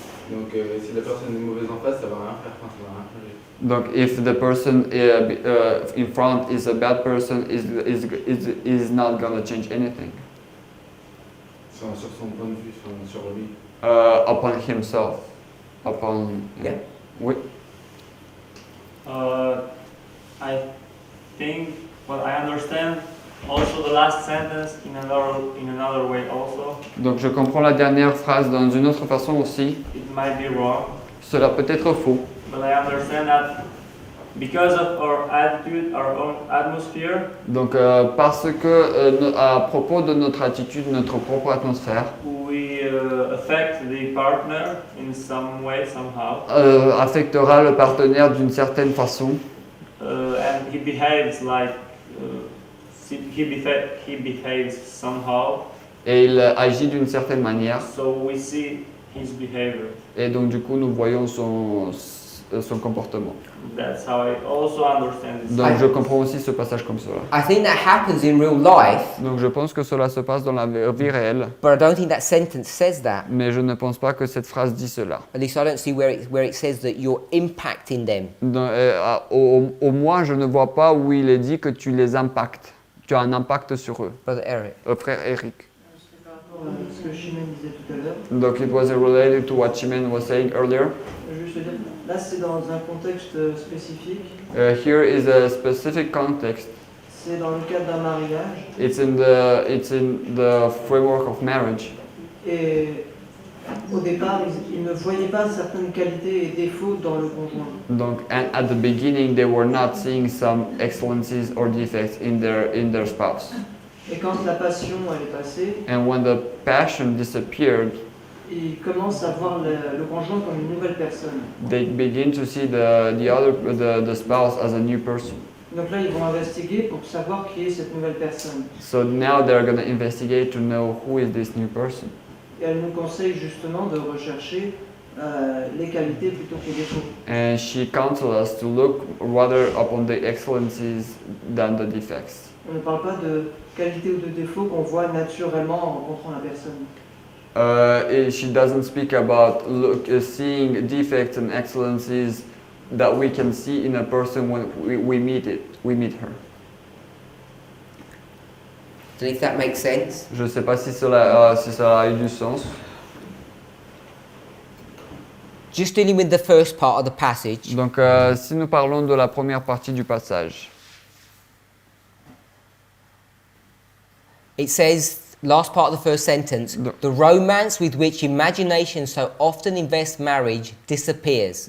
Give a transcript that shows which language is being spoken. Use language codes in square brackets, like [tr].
[fr] Donc si la personne est mauvaise en face, ça va rien faire, enfin, ça va rien changer. [en] Donc if the person in front is a bad person, is not gonna change anything. [fr] Sur son point de vue, sur lui. [en] Upon himself, upon Yeah. [fr] Oui. [en] I think, well, I understand also the last sentence in another way also. [fr] Donc je comprends la dernière phrase d'une une autre façon aussi. [en] It might be wrong, [fr] Cela peut être faux. [en] but I understand that because of our attitude, our own atmosphere, [fr] Donc parce que à propos de notre attitude, notre propre atmosphère, [en] we affect the partner in some way, somehow, [fr] affectera le partenaire d'une certaine façon. [en] and he behaves like he behaves somehow. [fr] Et il agit d'une certaine manière. [en] So we see his behavior. [fr] Et donc du coup nous voyons son comportement. [en] That's how I also understand this. [fr] Donc je comprends aussi ce passage comme cela. [en] I think that happens in real life, [fr] Donc je pense que cela se passe dans la vie réelle, [en] but I don't think that sentence says that. [fr] mais je ne pense pas que cette phrase dit cela. [en] At least I don't see where it says that you're impacting them. [fr] Au moins je ne vois pas où il est dit que tu les impactes. Tu as un impact sur eux. [en] Brother Eric. [fr] Frère Eric. C'est par rapport à ce que Chimène disait tout à l'heure. [en] Donc it was related to what Chimène was saying earlier. [fr] Juste dire, là c'est dans un contexte spécifique. [en] Here is a specific context. [fr] C'est dans le cadre d'un mariage. [en] It's in the framework of marriage. [fr] Et au départ, ils ne voyaient pas certaines qualités et défauts dans le conjoint. [en] Donc at the beginning they were not seeing some excellencies or defects in their spouse. [fr] Et quand la passion elle est passée, [en] And when the passion disappeared, [fr] ils commencent à voir le conjoint comme une nouvelle personne. [en] they begin to see the spouse as a new person. [fr] Donc là, ils vont investiguer pour savoir qui est cette nouvelle personne. [en] So now they're going to investigate to know who is this new person. [fr] Et elle nous conseille justement de rechercher les qualités plutôt que les défauts. [en] And she counsels us to look rather upon the excellencies than the defects. [fr] On ne parle pas de qualités ou de défauts qu'on voit naturellement en rencontrant la personne. [en] She doesn't speak about seeing defects and excellencies that we can see in a person when we meet her. So if that makes sense. [fr] Je ne sais pas si cela a eu du sens. [en] Just dealing with the first part of the passage. [fr] Donc, si nous parlons de la première partie du passage, [en] It says, last part of the first sentence, the romance with which imagination so often invests marriage disappears.